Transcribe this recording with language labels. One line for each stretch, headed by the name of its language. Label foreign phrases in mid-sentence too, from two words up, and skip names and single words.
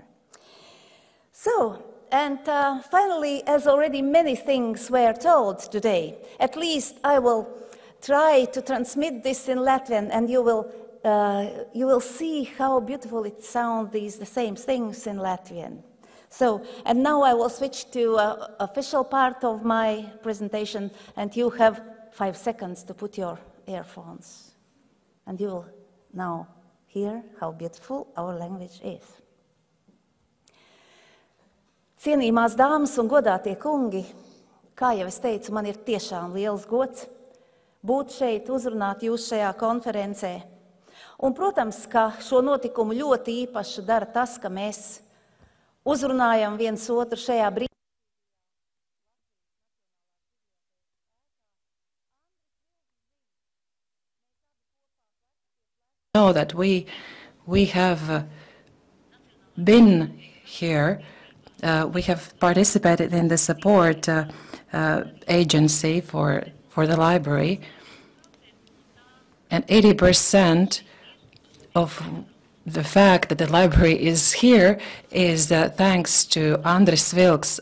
English: So, and finally, as already many things were told today, at least I will try to transmit this in Latvian, and you will see how beautiful it sounds, the same things in Latvian. So, and now I will switch to official part of my presentation, and you have 5 seconds to put your earphones, and you will now hear how beautiful our language is.
Latvian: Cienījamās dāmas un godātie kungi, kā jau es teicu, man ir tiešām liels gods būt šeit, uzrunāt jūs šajā konferencē. Un, protams, ka šo notikumu ļoti īpašu dara tas, ka mēs uzrunājam viens otru šajā brīdī.
English: Know that we have been here, we have participated in the support agency for the library, and 80% of the fact that the library is here is thanks to Andris Vilks.